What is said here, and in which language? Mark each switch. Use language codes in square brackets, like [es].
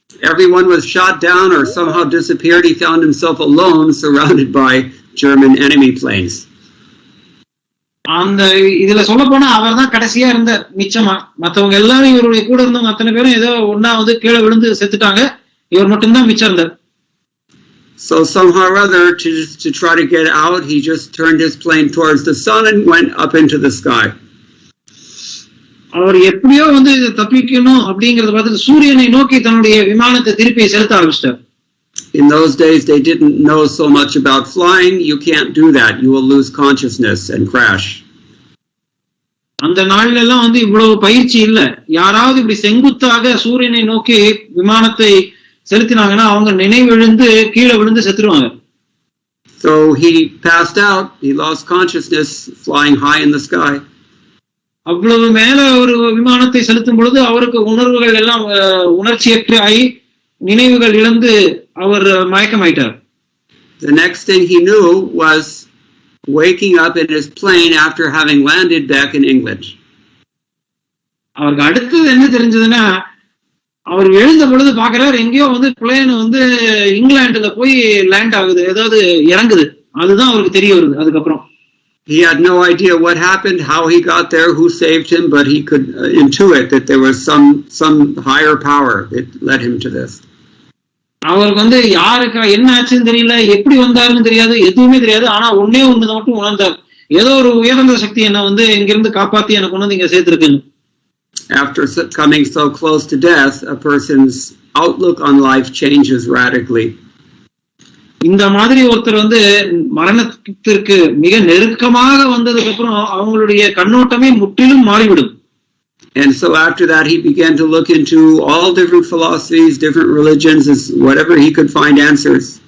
[en] Everyone was shot down or somehow disappeared. He found himself alone, surrounded by German enemy planes. [ta] அந்த இதுல சொல்ல போனா அவர் தான் கடைசியா இருந்த மிச்சமா. மற்றவங்க எல்லாரும் இவருடைய கூட இருந்தவங்க அத்தனை பேரும் ஏதோ ஒன்னா வந்து கீழே விழுந்து செத்துட்டாங்க, இவர் மட்டும்தான் மிச்சம் இருந்தார். [en] So somehow or other, to try to get out, he just turned his plane towards the sun and went up into the sky. [ta] அவர் எப்படியோ வந்து தப்பிக்கணும் அப்படிங்கறத பார்த்து சூரியனை நோக்கி தன்னுடைய விமானத்தை திருப்பி செலுத்த ஆரம்பிச்சிட்டார். [en] In those days, they didn't know so much about flying. You can't do that. You will lose consciousness and crash. [ta] அந்த நாள்ல எல்லாம் வந்து இவ்வளவு பயிற்சி இல்ல. யாராவது இப்படி செங்குத்தாக சூரியனை நோக்கி விமானத்தை செலுத்தினாங்கன்னா அவங்க நினைவிழந்து கீழே விழுந்து செத்துருவாங்க. [en] So he passed out. He lost consciousness flying high in the sky. [ta] அவ்வளவு மேல ஒரு விமானத்தை செலுத்தும் பொழுது அவருக்கு உணர்வுகள் எல்லாம் உணர்ச்சியற்று ஆகி நினைவுகள் இழந்து அவர் மயக்கமாயிட்டார். [en] The next thing he knew was waking up in his plane after having landed back in England. [ta] அவருக்கு அடுத்தது என்ன தெரிஞ்சதுன்னா, அவர் எழுந்த பொழுது பாக்குறாரு எங்கேயோ வந்து பிளேன் வந்து இங்கிலாந்துல போய் லேண்ட் ஆகுது, ஏதாவது இறங்குது. அதுதான் அவருக்கு தெரிய வருது. அதுக்கப்புறம் [en] he had no idea what happened, how he got there, who saved him, but he could intuit that there was some higher power that led him to this. [ta] அவருக்கு வந்து யாருக்கு என்ன ஆச்சுன்னு தெரியல, எப்படி வந்தாருன்னு தெரியாது, எதுவுமே தெரியாது. ஆனா ஒன்னே ஒண்ணு மட்டும் உணர்ந்தார், ஏதோ ஒரு உயர்ந்த சக்தி என்ன வந்து இங்கிருந்து காப்பாத்தி எனக்கு கொண்டு இங்க சேர்த்திருக்குன்னு. [en] After coming so close to death, a person's outlook on life changes radically. [ta] இந்த மாதிரி ஒருத்தர் வந்து மரணத்திற்கு மிக நெருக்கமாக வந்ததுக்கு அப்புறம் அவங்களுடைய கண்ணோட்டமே முற்றிலும் மாறிவிடும். [en] And so after that he began to look into all different philosophies, different religions, as whatever he could find answers.